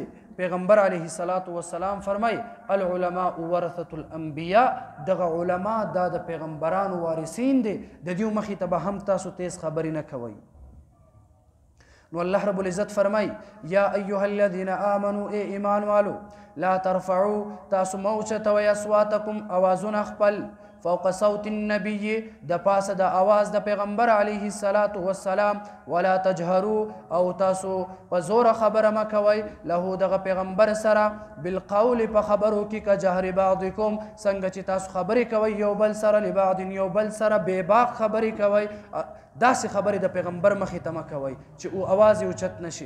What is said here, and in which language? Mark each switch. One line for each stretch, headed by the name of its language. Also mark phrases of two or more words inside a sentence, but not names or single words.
Pashto: پیغمبر علیه الصلاة والسلام فرمای
Arabic: العلماء ورثة الانبیاء،
Pashto: دغه علما دا د پیغمبرانو وارثین دي، د دیو مخې ته به هم تاسو تیز خبرې نه کوئ. نو الله رب العزت فرمای
Arabic: یا ایها الذین آمنوا
Pashto: ای ایمان والو
Arabic: لا ترفعوا
Pashto: تاسو مه اوچتوئ اصواتکم اوازونه خپل
Arabic: فوق صوت النبي
Pashto: د پاسه د اواز د پیغمبر علیه الصلاة والسلام
Arabic: ولا تجهروا
Pashto: او تاسو په زوره خبره مه کوئ له دغه پیغمبر سره بالقول په خبرو کې که
Arabic: جهر بعضکم
Pashto: څنګه چې تاسو خبرې کوئ یو بل سره لبعض یو بل سره بې باک خبرې کوئ، داسې خبرې د پیغمبر مخې ته مه کوئ چې اواز یې اوچت نشي.